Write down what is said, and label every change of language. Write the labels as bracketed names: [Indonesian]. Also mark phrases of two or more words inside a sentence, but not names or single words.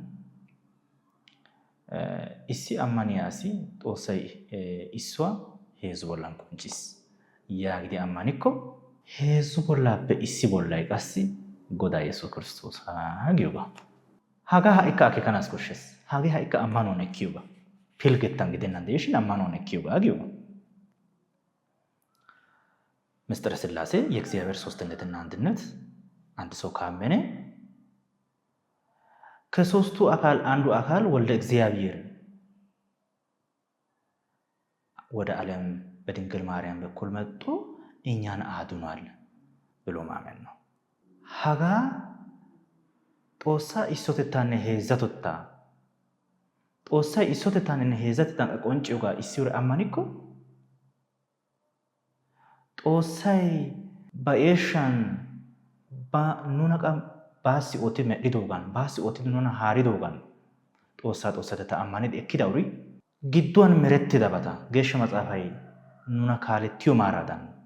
[Wolaytta] እሲ አማኒያሲ ጦሳይ ኢሷ ሄዙ ቦላን ቆንጭስ ያግዲ አማኒኮ ሄዙ ቦላፔ እሲ ቦላይ ቀሲ ጎዳ ኢየሱስ ክርስቶስ ሃጊዮባ ሃጋ ሃይካ አኬካናስ ኮሽስ ሃጊ ሃይካ አማኖነ ኪዩባ ፊልገታን ግደናን ደሽን አማኖነ ኪዩባ ሃጊዮባ [Amharic] ምስጢረ ሥላሴ የእግዚአብሔር ሶስትነትና አንድነት አንድ ሰው ካመነ ከሶስቱ አካል አንዱ አካል ወልደ እግዚአብሔር ወደ ዓለም በድንግል ማርያም በኩል መጥቶ እኛን አድኗል ብሎ ማመን ነው። ሃጋ [Wolaytta] ጦሳ ኢሶተታነ ሄዘቶታ ጦሳ ኢሶተታነ ሄዘቶታ ቆንጪውጋ ኢሲውር አማኒኮ ጦሳይ ባኤሻን ኑናቃ ባሲ ኦቲ መዲዶጋን ባሲ ኦቲ ኑና ሃሪዶጋን ጦሳተታ አማኒድ እኪዳውሪ ግዷን መረቴ ዳባታ ጌሽ መጻፋይ ኑና ካለቲዮ ማራዳን